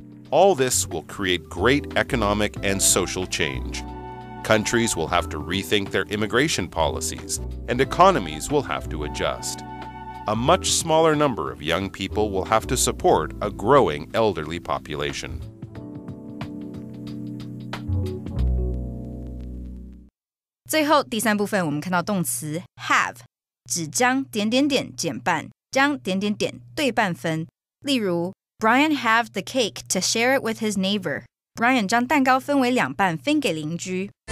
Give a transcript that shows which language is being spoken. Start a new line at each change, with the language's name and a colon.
English: All this will create great economic and social change. Countries will have to rethink their immigration policies, and economies will have to adjust. A much smaller number of young people will have to support a growing elderly population.
Chinese: 最后第三部分我们看到动词 have 指将点点点减半，将点点点对半分。
English: 例如 Brian halved the cake to share it with his neighbor.
Chinese: Brian 将蛋糕分为两半分给邻居。